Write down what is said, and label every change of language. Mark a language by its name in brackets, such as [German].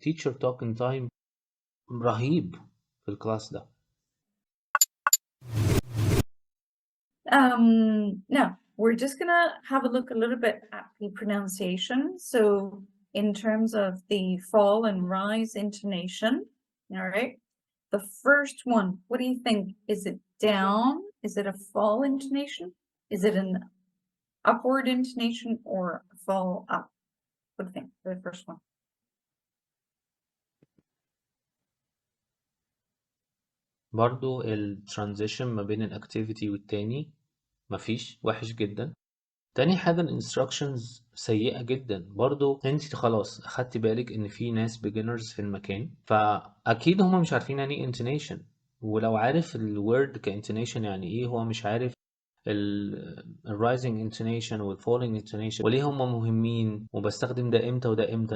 [English] teacher talking time [Arabic] رهيب في الكلاس ده. [English] Now we're just gonna have a look a little bit at the pronunciation. So in terms of the fall and rise intonation, all right, the first one, what do you think? Is it down? Is it a fall intonation? Is it an upward intonation or a fall up? What do you think for the first one? [Arabic] برضو الترانزيشن ما بين الاكتيفيتي والتاني مفيش، وحش جدا. تاني حاجة الانستراكشنز سيئة جدا. برضو انت خلاص اخدتي بالك ان في ناس beginners في المكان، فاكيد هما مش عارفين يعني ايه intonation، ولو عارف الورد كintonation يعني ايه هو مش عارف ال [English] rising intonation [Arabic] وال [English] falling intonation [Arabic] وليه هما مهمين وبستخدم ده امتى وده امتى.